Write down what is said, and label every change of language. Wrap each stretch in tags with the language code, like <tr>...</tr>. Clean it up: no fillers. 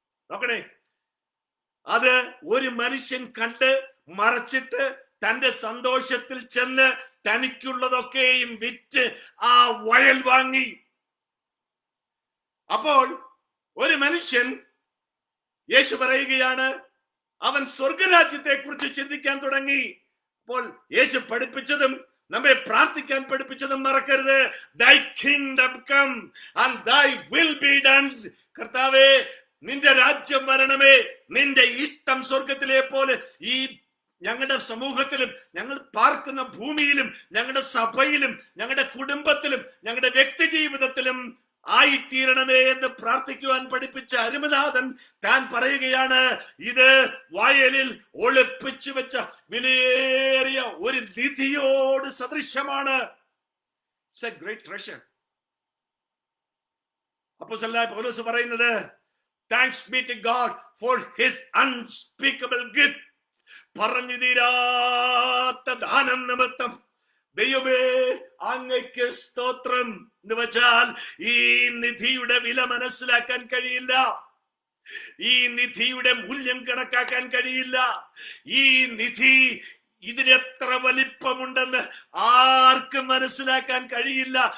<ml>നോക്കണേ, അത് ഒരു മനുഷ്യൻ കണ്ട് മറച്ചിട്ട് തന്റെ സന്തോഷത്തിൽ ചെന്ന് തനിക്കുള്ളതൊക്കെയും വിറ്റ് ആ വയൽ വാങ്ങി. അപ്പോൾ ഒരു മനുഷ്യൻ, യേശു പറയുകയാണ്, അവൻ സ്വർഗരാജ്യത്തെ കുറിച്ച് ചിന്തിക്കാൻ തുടങ്ങി. അപ്പോൾ യേശു പഠിപ്പിച്ചതും നമ്മെ പ്രാർത്ഥിക്കാൻ പഠിപ്പിച്ചതും മറക്കരുത്.</ml> <en>Thy kingdom come and thy will be done.</en> <ml>കർത്താവേ, നിന്റെ രാജ്യം വരണമേ, നിന്റെ ഇഷ്ടം സ്വർഗത്തിലെ പോലെ ഈ ഞങ്ങളുടെ സമൂഹത്തിലും, ഞങ്ങൾ പാർക്കുന്ന ഭൂമിയിലും, ഞങ്ങളുടെ സഭയിലും, ഞങ്ങളുടെ കുടുംബത്തിലും, ഞങ്ങളുടെ വ്യക്തി ജീവിതത്തിലും ആയിത്തീരണമേ എന്ന് പ്രാർത്ഥിക്കുവാൻ പഠിപ്പിച്ച അരുമനാഥൻ താൻ പറയുകയാണ്, ഇത് വയലിൽ ഒളിപ്പിച്ചു വെച്ച വിലയേറിയ ഒരു നിധിയോട് സദൃശ്യമാണ്.</ml> <en>It's a great treasure.</en> <ml>അപ്പോസ്തലനായ പൗലോസ് പറയുന്നത്,</ml> <en>thanks be to God for his unspeakable gift.</en> <ml>പറഞ്ഞു തീരാത്ത ദാനം നിമിത്തം ദൈവമേ അങ്ങയ്ക്ക് സ്തോത്രം എന്ന് വെച്ചാൽ ഈ നിധിയുടെ വില മനസ്സിലാക്കാൻ കഴിയില്ല, ഈ നിധിയുടെ മൂല്യം കണക്കാക്കാൻ കഴിയില്ല. ഈ നിധി ഇതിനെത്ര വലിപ്പമുണ്ടെന്ന് ആർക്കും മനസ്സിലാക്കാൻ കഴിയില്ല.</ml>